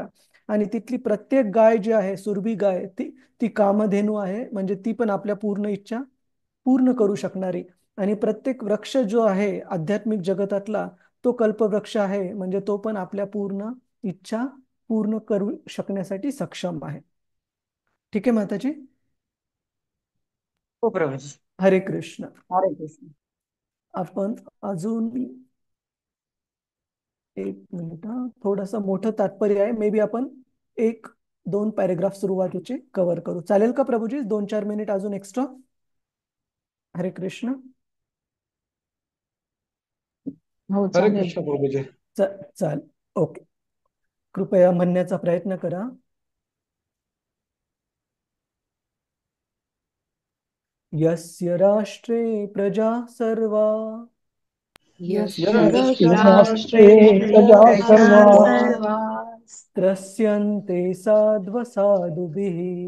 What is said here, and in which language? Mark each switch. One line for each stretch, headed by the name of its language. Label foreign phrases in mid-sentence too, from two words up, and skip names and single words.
Marathi: आणि तिथली प्रत्येक गाय जी आहे सुरभी गाय ती ती कामधेनू आहे, म्हणजे ती पण आपल्या पूर्ण इच्छा पूर्ण करू शकणारी. आणि प्रत्येक वृक्ष जो आहे आध्यात्मिक जगतातला तो कल्पवृक्ष आहे, म्हणजे तो पण आपल्या पूर्ण इच्छा पूर्ण करू शकण्यासाठी सक्षम आहे. ठीक आहे माताजी. हो प्रभूजी. हरे कृष्ण. हरे कृष्ण. आपण अजून एक मिनिट, थोडंसं मोठं तात्पर्य आहे,
English: may be
Marathi: आपण 1-2 पॅरेग्राफ सुरुवातीचे कव्हर करू. चालेल का प्रभूजी? 2-4 मिनिट अजून एक्स्ट्रा. हरे कृष्ण. हो हरे चालेल. कृष्ण प्रभूजी. चाल ओके. कृपया म्हणण्याचा प्रयत्न करा.
Sanskrit: यस्य राष्ट्रे प्रजा सर्वा यस्य राष्ट्रे प्रजा सर्वा त्रस्यन्ते साध्वसाधुभिः